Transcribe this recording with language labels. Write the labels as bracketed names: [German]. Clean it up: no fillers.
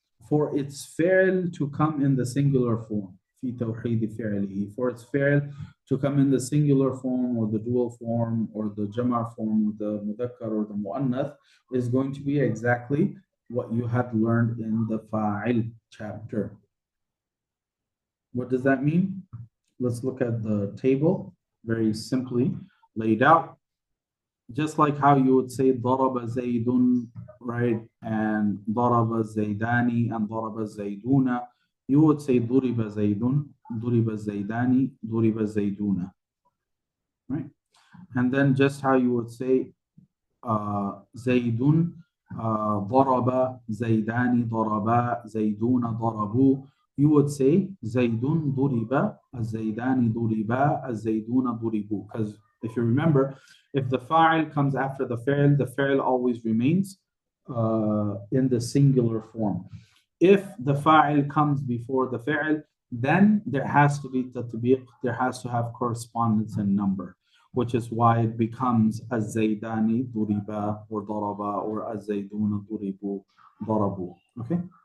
[English] for its fi'l to come in the singular form, [Arabic] في توحيد فعله, [English] for its fi'l to come in the singular form or the dual form or the jamar form, or the mudhakkar or the muannath, is going to be exactly what you had learned in the fa'il chapter. What does that mean? Let's look at the table, very simply laid out. Just like how you would say [Arabic] ضرب زيد, [English] right? [Arabic] And ضرب زيداني and ضرب زيدون. [English] You would say [Arabic] ضرب زيد, ضرب زيداني, ضرب زيدون, right? [English] And then just how you would say [Arabic] زيد ضرب زيدان ضربا زيدون ضربوا. [English] You would say [Arabic] زيد ضرب الزيدان ضربا الزيدون ضربوا. [English] Because if you remember, if the fa'il comes after the fi'il always remains in the singular form. If the fa'il comes before the fi'il, then there has to be tatbiq, there has to have correspondence in number, which is why it becomes az-zaydani duriba or daraba or az-zayduna duribu darabu. Okay?